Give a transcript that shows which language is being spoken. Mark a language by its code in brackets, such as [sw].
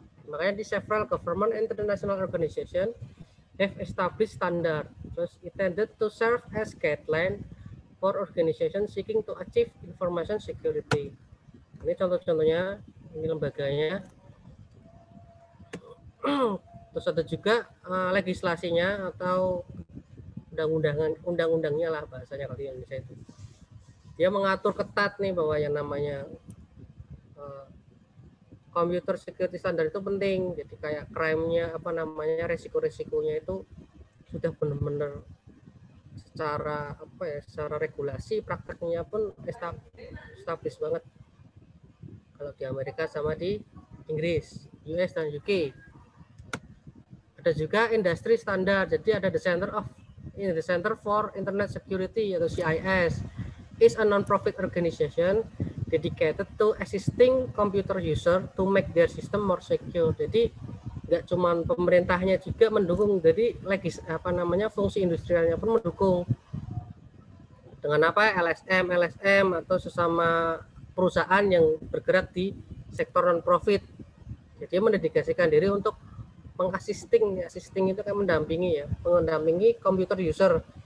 [id] Makanya di [en] several government and international organization have established standard, terus intended to serve as guideline for organization seeking to achieve information security. [id] Ini contoh-contohnya, ini lembaganya. Terus ada juga legislasinya atau undang-undangnya lah bahasanya kalau di Indonesia itu. Dia mengatur ketat nih bahwa yang namanya computer security standard itu penting. Jadi kayak crime-nya resiko-resikonya itu sudah benar-benar secara regulasi, prakteknya pun established banget. Kalau di Amerika sama di Inggris, US dan UK. Ada juga industri standar. Jadi ada [en] the Center for Internet Security atau CIS is a non-profit organization dedicated to assisting computer user to make their system more secure. [id] Jadi nggak cuma pemerintahnya juga mendukung, jadi fungsi industrialnya pun mendukung dengan LSM atau sesama perusahaan yang bergerak di sektor non-profit. Jadi mendedikasikan diri untuk assisting itu kan mendampingi computer user.